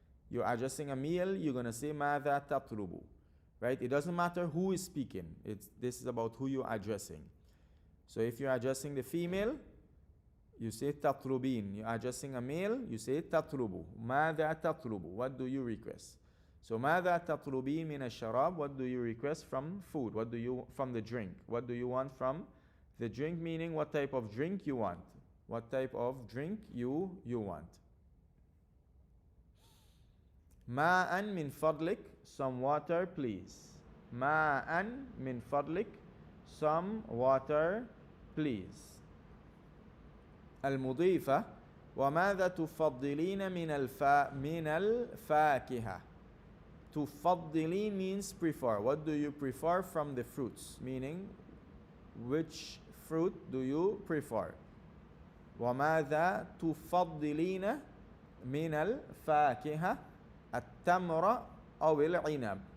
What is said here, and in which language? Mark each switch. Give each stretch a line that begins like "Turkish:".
English: You're addressing a male, you're going to say
Arabic: مَاذَا تَطْلُبُ.
English: Right? It doesn't matter who is speaking. This is about who you're addressing. So if you're addressing the female, you say تَطْلُبِين. You're addressing a male, you say تَطْلُبُ.
Arabic: مَاذَا تَطْلُبُ?
English: What do you request?
Arabic: So ماذا تطلبين من الشراب?
English: What do you request from food? What do you from the drink? What do you want from the drink? Meaning what type of drink you want? What type of drink you want?
Arabic: ماء من فضلك.
English: Some water, please.
Arabic: ماء من فضلك.
English: Some water, please. المضيفة.
Arabic: وماذا تفضلين من الفاكهة?
English: تفضلين means prefer. What do you prefer from the fruits? Meaning, which fruit do you prefer?
Arabic: وماذا تفضلين من الفاكهة؟ التمر أو العنب.